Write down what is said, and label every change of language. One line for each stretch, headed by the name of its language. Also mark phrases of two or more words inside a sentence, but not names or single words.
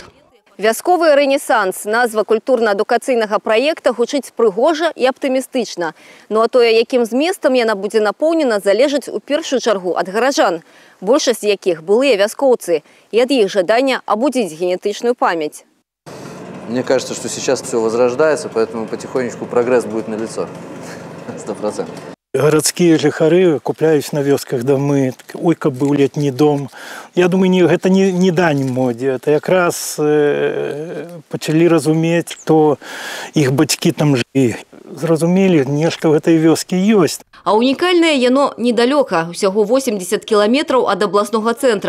Belarusian: «Вясковы рэнесанс» – назва культурна-адукацыйнага праекта гучыць прыгожа і аптымістычна. Ну а тое, якім зместам яна будзе напоўнена, залежыць у першую чаргу ад гараджан, большасць якіх былыя вяскоўцы, і ад іх жадання абудзіць генетычную памяць.
Russian: Мне кажется, что сейчас все возрождается, поэтому потихонечку прогресс будет налицо. 100%.
Belarusian: Городские жыхары купляюць на вёсках дамы, ой, каб быў летні дом. Я думаю, гэта не дань модзе, это якраз пачалі разумець, што іх бацькі там жылі. Зразумелі, нешта ў гэтай вёскі ёсць. А унікальнае яно недалёка, усяго 80 кіламетраў ад абласнога цэнтра.